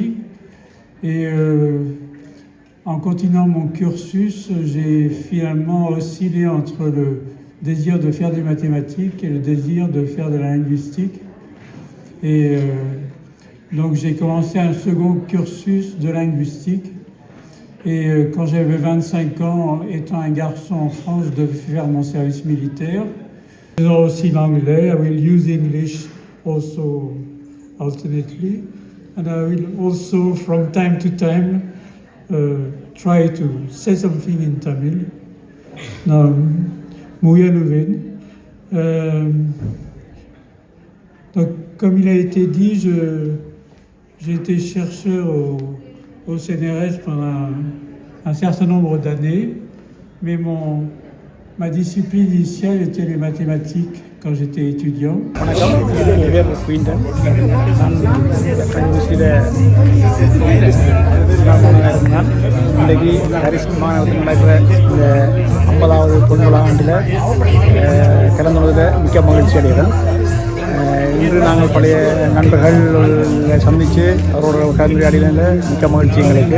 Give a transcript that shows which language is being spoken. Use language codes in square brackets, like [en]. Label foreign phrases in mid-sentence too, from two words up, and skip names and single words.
[fr] Et en continuant mon cursus, j'ai finalement oscillé entre le désir de faire des mathématiques et le désir de faire de la linguistique. Et donc j'ai commencé un second cursus de linguistique. Et quand j'avais 25 ans, étant un garçon en France, je devais faire mon service militaire. Faisant aussi l'anglais, [en] I will use English also alternately. And I will also, from time to time, try to say something in Tamil. Now, [ta] Muyanuven. [fr] Donc, comme il a été dit, j'ai été chercheur au CNRS pendant un certain nombre d'années, mais ma discipline initiale était les mathématiques quand j'étais étudiant. [ta] வணக்கம், என் பேர் குயின்டன். நான் யூனிவர்சிட்டியில் இருந்தான். இன்றைக்கு ஹரிஸ் மாநகரத்தில் நடக்கிற இந்த 50வது பொன்விழா ஆண்டில் கலந்துள்ளதில் மிக்க மகிழ்ச்சி அடைகிறேன். இன்று நாங்கள் பழைய நண்பர்கள் சந்தித்து அவரோட கலந்துரையாடியில் மிக்க மகிழ்ச்சி எங்களுக்கு.